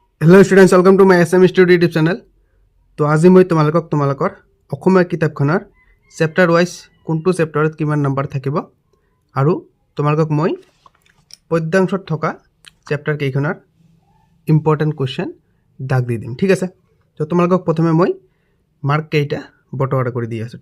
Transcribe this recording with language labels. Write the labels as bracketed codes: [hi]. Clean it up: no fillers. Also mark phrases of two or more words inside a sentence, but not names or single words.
[en] Hello students welcome to my SM Study YouTube channel. [hi] तो आज मैं तुम्हारा [as] অসমীয়া কিতাপখনৰ [en] chapter wise [as] কোনটো চেপ্টাৰত কিমান নম্বৰ থাকিব আৰু তোমালোকক মই পদ্যাংশত থকা চেপ্টাৰ কেইখনৰ [en] important question [as] দাগ দি দিম। ঠিক আছে, তো তোমালোকক প্ৰথমে মই মাৰ্ক কেইটা বটৱাৰা কৰি দি আছো।